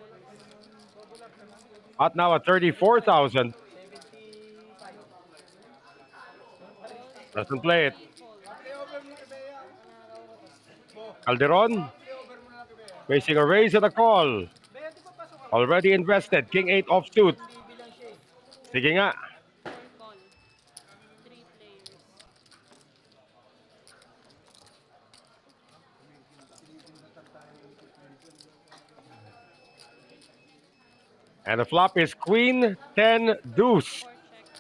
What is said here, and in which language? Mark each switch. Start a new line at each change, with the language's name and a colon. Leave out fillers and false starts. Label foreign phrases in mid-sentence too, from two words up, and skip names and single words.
English: Pot now at 34,000. Doesn't play it. Calderon facing a raise and a call. Already invested. King 8 offsuit.
Filipino: Sige nga.
English: 4 call. 3 players. And the flop is Queen 10 deuce. 4 check.